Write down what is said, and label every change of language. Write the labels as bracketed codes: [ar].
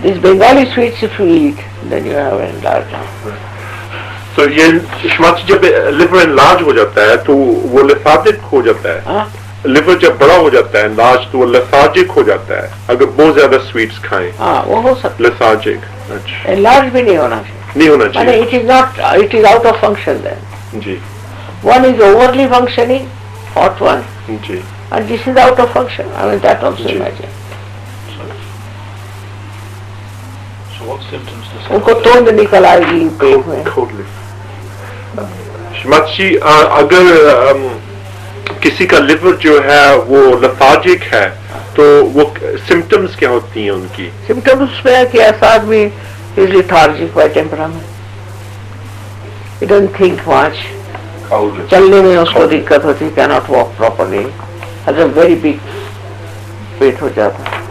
[en] These Bengali sweets if you eat, then you have enlarged. [hi] तो ये श्रीमती जब liver enlarge हो जाता है तो वो लेथार्जिक हो जाता है. हाँ? लिवर जब बड़ा हो जाता है एनलार्ज तो वो लेथार्जिक हो जाता है अगर बहुत ज्यादा स्वीट्स खाएं. हाँ, वो हो सकता है. लेथार्जिक. अच्छा. Enlarged भी नहीं होना चाहिए. नहीं होना माने चाहिए. [en] it is not, it is out of function then. [hi] Ji. [en] One is overly functioning, hot one, [hi] ji. [en] and this is out of function. I mean that also [hi] ji. [en] imagine. So what symptoms does [hi] उनको तोंद निकल आएगी पेट में. श्रीमती जी अगर किसी का liver जो है वो लेथार्जिक है तो वो सिम्टम्स क्या होती हैं उनकी? Symptoms में है कि ऐसा आदमी [en] is lethargic by temperament. He doesn't think much. [hi] चलने में उसको दिक्कत होती, [en] cannot walk properly. Has a very big [hi] पेट हो जाता है.